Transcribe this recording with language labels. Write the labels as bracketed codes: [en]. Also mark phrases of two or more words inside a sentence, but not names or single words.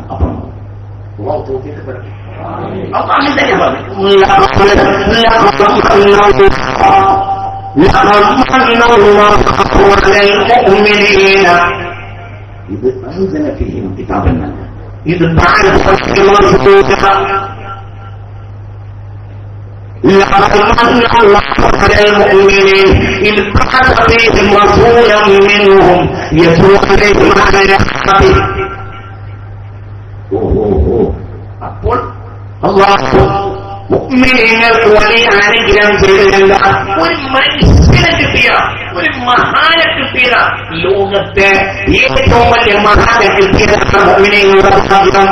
[ml] അപ്പം ഇത് അൻസലഫിഹിം കിതാബെന്നല്ല, ഇത് [ar] المؤمنين إذ بعث فيهم رسولا منهم يتلو عليهم آياته. [ml] അപ്പോൾ അല്ലാഹു മുഅ്മിനീങ്ങൾക്ക് വലിയ അനുഗ്രഹം ചെയ്തില്ല. ഒരു മനുഷ്യനെ കിട്ടിയ, ഒരു മഹാനെ കിട്ടിയ, ലോകത്തെ ഏറ്റവും വലിയ മഹാനെ കിട്ടിയ മുഅ്മിനീങ്ങളുടെ ഭാഗ്യം.